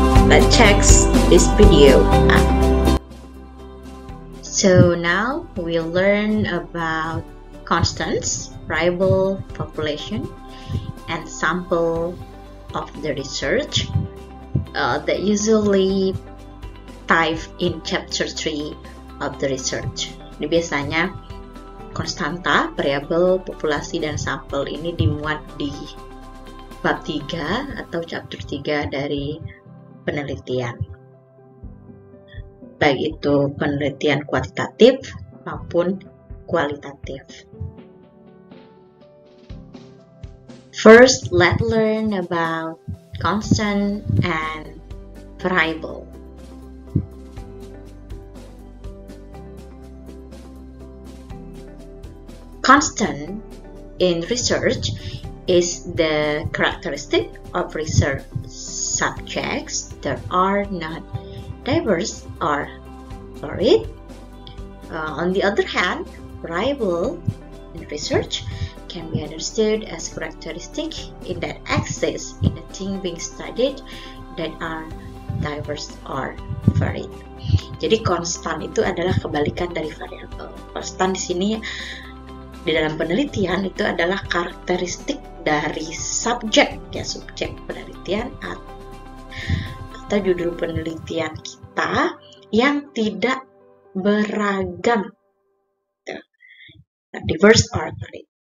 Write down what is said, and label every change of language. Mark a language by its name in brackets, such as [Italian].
[English] Let's check this video out. So now we'll learn about constants, variable, population, and sample of the research that usually type in chapter 3 of the research. [Indonesian] Ini biasanya konstanta, variabel, populasi, dan sampel ini dimuat di bab 3 atau chapter 3 dari penelitian. Baik itu penelitian kuantitatif maupun kualitatif. [English] First, let's learn about constant and variable. Constant in research is the characteristic of research subjects that are not diverse or varied. On the other hand, variable in research can be understood as characteristic in that exist in the thing being studied that are diverse or varied. [Indonesian] Jadi konstan itu adalah kebalikan dari variabel. Konstan di sini di dalam penelitian itu adalah karakteristik dari subjek penelitian atau judul penelitian kita yang tidak beragam, [English] diverse or varied.